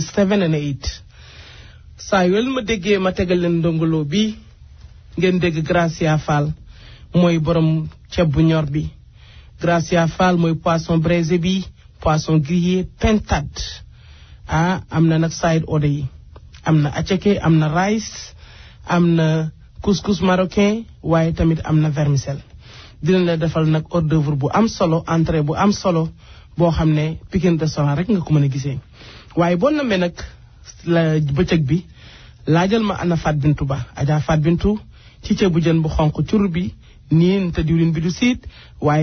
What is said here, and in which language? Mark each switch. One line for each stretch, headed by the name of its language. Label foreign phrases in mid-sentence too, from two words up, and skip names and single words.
Wolof: 7 and 8 saa yoo leen ma déggee ma tegal leen ndongolo bi ngeen dégg Gracia Fall mooy borom ceeb bu ñor bi Gracia Fall mooy
French: poisson braisé
Wolof: bi
French: poisson grillé
Wolof: pintade am na nag
English: side order
Wolof: yi am na attiéké am na rice am na
French: couscous marocain
Wolof: waaye tamit am na vermicelle dina la defal nag
French: hors d'œuvre
Wolof: bu am solo entrée bu am solo boo xam ne Pikine restaurant rek nga ko mën a gisee waaye boo namee nag la bëccëg bi laajal ma ana Fat Bintou Ba Adja Fat Bintou ci ceebu jën bu xonq cur bi niin te diwlin bi du siit waaye